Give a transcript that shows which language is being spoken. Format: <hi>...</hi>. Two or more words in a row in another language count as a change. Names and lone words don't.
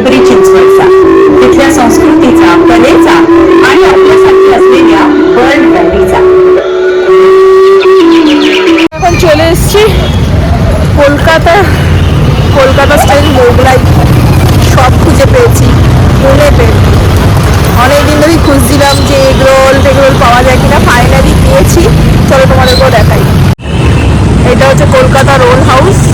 <mr>चिंचवडचा तिथल्या संस्कृतीचा कलेचा आणि आपल्यासाठी असलेल्या बर्ड व्हॅलीचा।</mr> <bn>এখন চলে এসেছি কলকাতা স্টাইল মোগলাই। সব খুঁজে পেয়েছি, মনে পেয়ে অনেকদিন ধরেই খুঁজছিলাম যে</bn> <en>egg roll</en> <bn>পাওয়া যায় কিনা। ফাইনালি পেয়েছি, চলো তোমাদেরকেও দেখাই। এটা হচ্ছে কলকাতা রোল হাউস।</bn>